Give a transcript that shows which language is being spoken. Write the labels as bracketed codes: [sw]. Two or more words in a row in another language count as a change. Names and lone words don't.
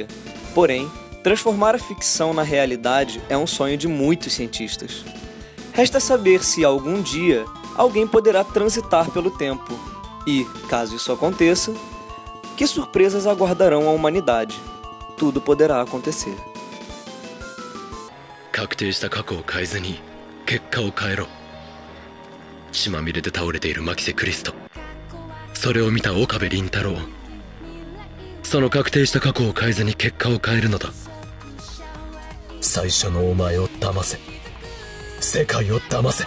[pt] Porém, transformar a ficção na realidade é um sonho de muitos cientistas. Resta saber se, algum dia, alguém poderá transitar pelo tempo. E, caso isso aconteça, que surpresas aguardarão a humanidade? Tudo poderá acontecer. [ja] 確定した過去を変えずに結果を変えろ。血まみれで倒れている牧瀬クリスト、それを見た岡部倫太郎、その確定した過去を変えずに結果を変えるのだ。最初のお前を騙せ、世界を騙せ。